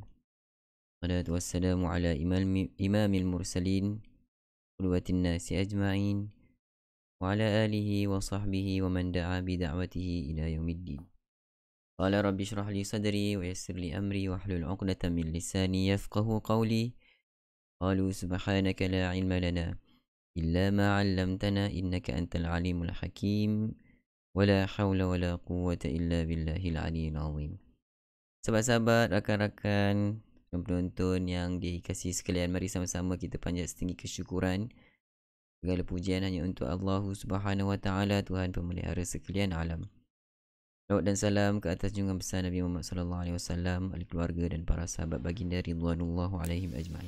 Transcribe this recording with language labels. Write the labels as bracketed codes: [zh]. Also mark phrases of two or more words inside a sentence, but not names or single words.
[ar] الصلاة والسلام على إمام المرسلين قدوة الناس أجمعين وعلى آله وصحبه ومن دعا بدعوته إلى يوم الدين. قال رب اشرح لي صدري ويسر لي أمري واحلل عقدة من لساني يفقهوا قولي. قالوا سبحانك لا علم لنا إلا ما علمتنا إنك أنت العليم الحكيم. ولا حول ولا قوة إلا بالله العلي العظيم. [ms] Sahabat-sahabat, rakan-rakan dan penonton yang dikasihi sekalian, mari sama-sama kita panjat setinggi kesyukuran. Segala pujian hanya untuk Allah [ar] سبحانه وتعالى, [ms] Tuhan pemelihara sekalian alam. Salawat dan salam ke atas junjungan besar Nabi Muhammad [ar] صلى الله عليه وسلم, [ms] ahli keluarga dan para sahabat baginda [ar] رضوان الله عليهم أجمعين.